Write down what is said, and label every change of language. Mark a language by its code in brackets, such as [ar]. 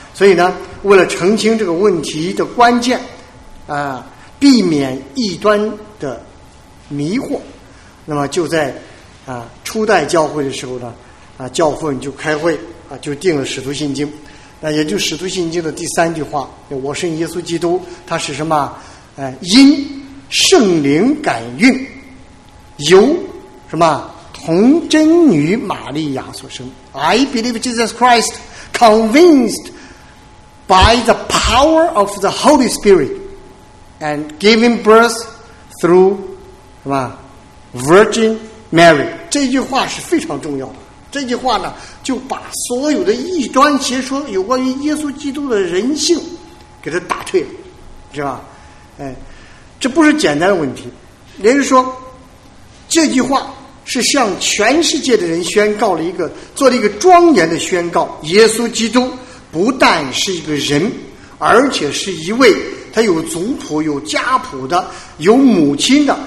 [zh] 所以呢，为了澄清这个问题的关键，避免异端的迷惑，那么就在初代教会的时候呢，教父就开会啊，就定了使徒信经，那也就使徒信经的第三句话：我信耶稣基督，他是什么？因圣灵感孕，由什么童贞女玛利亚所生。 [en] I believe Jesus Christ convinced by the power of the Holy Spirit and giving birth through [zh] 什么 [en] Virgin Mary。 [zh] 这句话是非常重要的，这句话呢就把所有的异端邪说有关于耶稣基督的人性给他打退了，是吧？这不是简单的问题，连说这句话是向全世界的人宣告了一个，做了一个庄严的宣告：耶稣基督不但是一个人，而且是一位他有族谱、有家谱的、有母亲的。